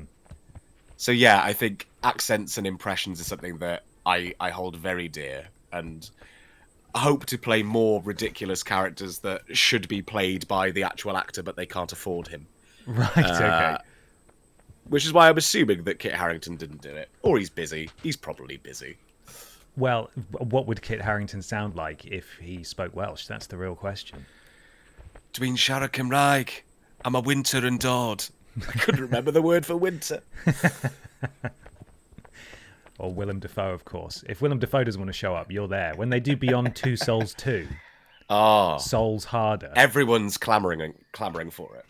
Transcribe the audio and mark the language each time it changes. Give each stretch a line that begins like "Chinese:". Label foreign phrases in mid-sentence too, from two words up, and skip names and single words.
English: So yeah, I think accents and impressions is something that I hold very dear, and hope to play more ridiculous characters that should be played by the actual actor, but they can't afford him. Right, okay. Which is why I'm assuming that Kit Harington didn't do it. Or he's busy. He's probably busy. Well, what would Kit Harington sound like if he spoke Welsh? That's the real question.
Welsh: Dwi'n siarad Cymraeg.
English: I'm a winter and dod. I couldn't remember the word for winter. Or Willem Dafoe, of course. If Willem Dafoe doesn't want to show up, you're there. When they do Beyond Two Souls 2, Souls Harder. Everyone's clamoring for it.